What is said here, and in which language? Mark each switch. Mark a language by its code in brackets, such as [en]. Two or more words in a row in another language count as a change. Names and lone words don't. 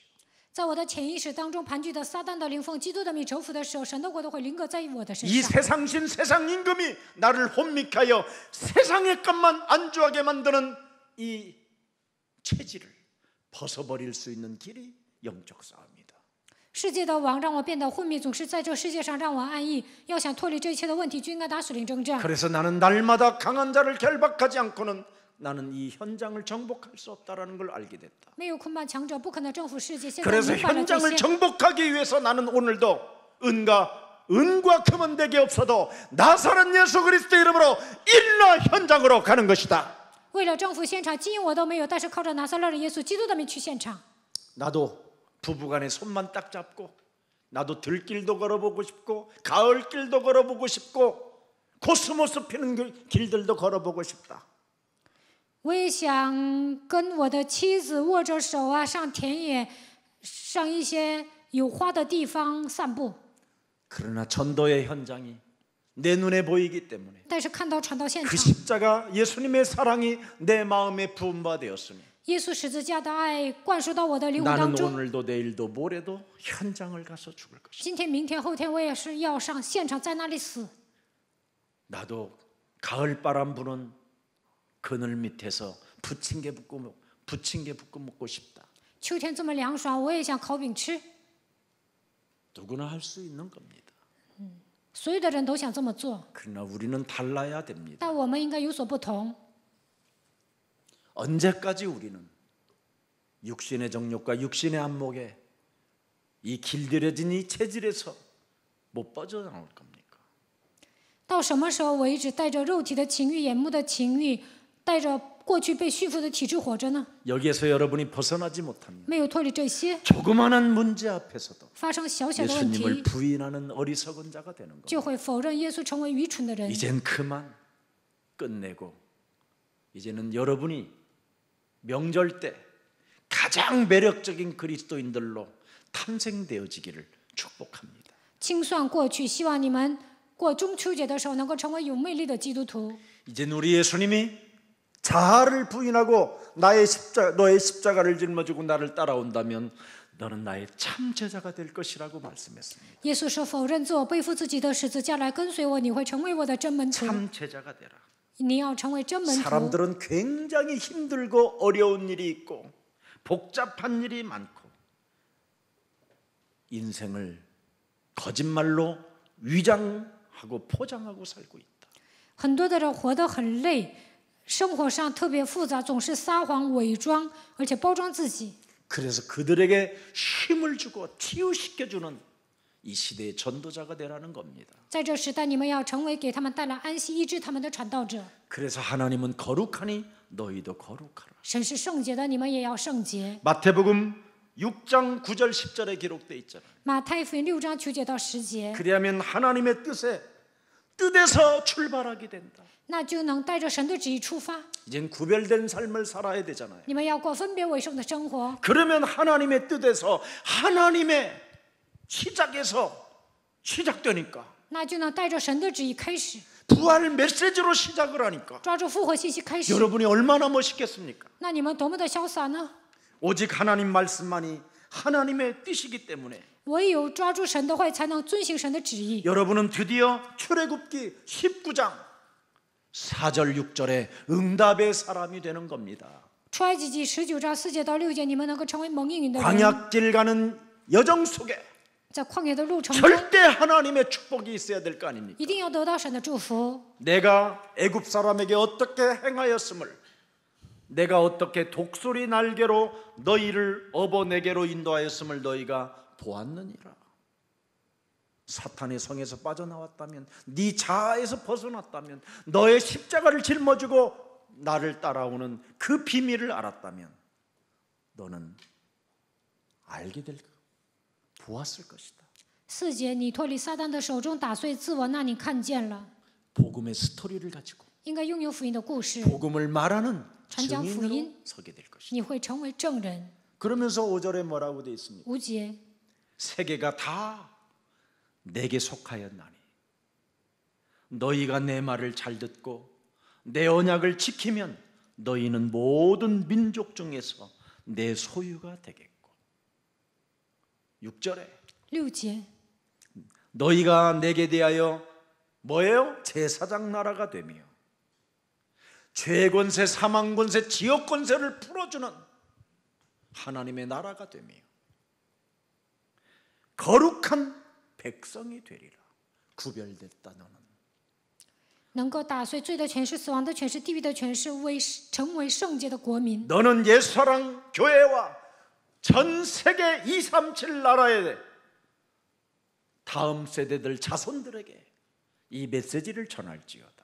[zh] 在我的潜意识当中盘踞的撒旦的灵奉基督的名仇服的时候，神的国都会临格在我的身 [ko] 이 [zh] 上。 [ko] 세상신 세상 임금이 나를 혼미하여 세상의 것만 안주하게 만드는 이 체질을 벗어버릴 수 있는 길이 영적 싸움이다. [zh] 世界的王让我变得昏迷，总是在这世界上让我安逸。要想脱离这一切的问题，就应该打属灵征战。 [ko] 그래서 나는 날마다 강한 자를 결박하지 않고는 나는 이 현장을 정복할 수 없다라는 걸 알게 됐다. [zh] 没有捆绑强者，不可能征服世界。现在 [ko] 그래서 [zh] 明白了这 [ko] 현장을 [zh] 些， [ko] 정복하기 위해서 나는 오늘도 은과 금은 내게 없어도 나사렛 예수 그리스도 이름으로 일어나 현장으로 가는 것이다. [zh] 为了征服现场，金银我都没有，但是靠着拿撒勒的耶稣基督的名去现场。 [ko] 나도 부부간에 손만 딱 잡고 나도 들길도 걸어보고 싶고 가을길도 걸어보고 싶고 코스모스 피는 길들도 걸어보고 싶다. [zh] 我也想跟我的妻子握着手啊，上田野，上一些有花的地方散步。 [ko] 그러나 전도의 현장이 내 눈에 보이기 때문에 [zh] 但是看到传道现 [ko] 그 [zh] 场， [ko] 십자가 예수님의 사랑이 내 마음에 부은 바 되었으니 [zh] 耶稣十字架的爱灌输到我的灵魂 [ko] 나는 [zh] 当中。 [ko] 오늘도 내일도 모레도 현장을 가서 죽을 것이다. [zh] 今天、明天、后天，我也是要上现场，在那里死。 [ko] 나도 가을 바람 부는 그늘 밑에서 부침개 붓고 먹고 싶다. [zh] 秋天这么凉爽，我也想烤饼吃。 [ko] 누구나 할 수 있는 겁니다. [zh] 所有的人都想这么做， [ko] 그러나 우리는 달라야 됩니다. [zh] 但我们应该有所不同。 [ko] 언제까지 우리는 육신의 정욕과 육신의 안목에 이 길들여진 이 체질에서 못 빠져나올 겁니까? [zh] 到什么时候，我一直带着肉体的情欲、眼目的情欲，带着过去被驯服的体质活着呢？ [ko] 여기에서 여러분이 벗어나지 못하면 [zh] 没有脱离这些， [ko] 조그마한 문제 앞에서도 [zh] 发生小小的问 [ko] 예수님을 [zh] 题， [ko] 부인하는 어리석은 자가 되는 겁니다. [zh] 就会否认耶稣，成为愚蠢的人。 [ko] 이젠 그만 끝내고 이제는 여러분이 명절 때 가장 매력적인 그리스도인들로 탄생되어지기를 축복합니다. [zh] 清算过去，希望你们过中秋节的时候能够成为有魅力的基督徒。 [ko] 이젠 우리 예수님이 자아를 부인하고 너의 십자가를 짊어지고 나를 따라온다면 너는 나의 참 제자가 될 것이라고 말씀했습니다. [zh] 耶稣说：“否认自我，背负自己的十字架来跟随我，你会成为我的真门徒。 [ko] 참 제자가 되라. [zh] 你要成为真门徒。 [ko] 사람들은 굉장히 힘들고 어려운 일이 있고 복잡한 일이 많고 인생을 거짓말로 위장하고 포장하고 살고 있다. [zh] 很多的人活得很累，生活上特别复杂，总是撒谎、伪装，而且包装自己。 [ko] 그래서 그들에게 힘을 주고 치유시켜주는 이 시대의 전도자가 되라는 겁니다. [zh] 在这时代，你们要成为给他们带来安息、医治他们的传道者。 [ko] 그래서 하나님은 거룩하니 너희도 거룩하라. [zh] 神是圣洁的，你们也要圣洁。 [ko] 마태복음 6장 9절 10절에 기록되어 있잖아요. [zh] 马太福音6章9节到10节， [ko] 그리하면 하나님의 뜻에서 출발하게 된다. [zh] 那就能带着神的旨意出发。 [ko] 이젠 구별된 삶을 살아야 되잖아요. [zh] 你们要过分别为圣的生活， [ko] 그러면 하나님의 뜻에서 하나님의 시작에서 시작되니까 [zh] 那就能带着神的旨意开始， [ko] 부활 메시지로 시작을 하니까 [zh] 抓住复活信息开始。 [ko] 여러분이 얼마나 멋있겠습니까? [zh] 那你们多么的潇洒呢？ [ko] 오직 하나님 말씀만이 하나님의 뜻이기 때문에 [zh] 唯有抓住神的话，才能遵行神的旨意。 [ko] 여러분은 드디어 출애굽기 19장 4절 6절에 응답의 사람이 되는 겁니다. [zh] 出埃及记19章4节到6节，你们能够成为蒙应允的人。 [ko] 광야길 가는 여정 속에 [zh] 在旷野的路程中， [ko] 절대 하나님의 축복이 있어야 될 거 아닙니까? [zh] 一定要得到神的祝福。 [ko] 내가 애굽 사람에게 어떻게 행하였음을 내가 어떻게 독수리 날개로 너희를 업어내게로 인도하였음을 너희가 보았느니라. 사탄의 성에서 빠져나왔다면 네 자아에서 벗어났다면 너의 십자가를 짊어지고 나를 따라오는 그 비밀을 알았다면 너는 알게 될 보았을 것이다. [zh] 4 节，你脱离撒旦的手中，打碎自我，那你看见了。 [ko] 복음의 스토리를 가지고 [zh] 应该拥有福音的故事， [ko] 복음을 말하는 전장 증인으로 [zh] 福音. [ko] 서게 될 것이다. [zh] 你会成为证人。 [ko] 그러면서 5절에 뭐라고 되어 있습니까? [zh] 5节， [ko] 세계가 다 내게 속하였나니 너희가 내 말을 잘 듣고 내 언약을 지키면 너희는 모든 민족 중에서 내 소유가 되겠고 6절에 [zh] 6节， [ko] 너희가 내게 대하여 뭐예요? 제사장 나라가 되며 죄 권세, 사망 권세, 지옥 권세를 풀어주는 하나님의 나라가 되며 거룩한 백성이 되리라. 구별됐다 너는. [zh] 能够打碎罪的权势、死亡的权势、地狱的权势，成为圣洁的国民。 [ko] 너는 예수사랑 교회와 전 세계 237 나라의 다음 세대들 자손들에게 이 메시지를 전할지어다.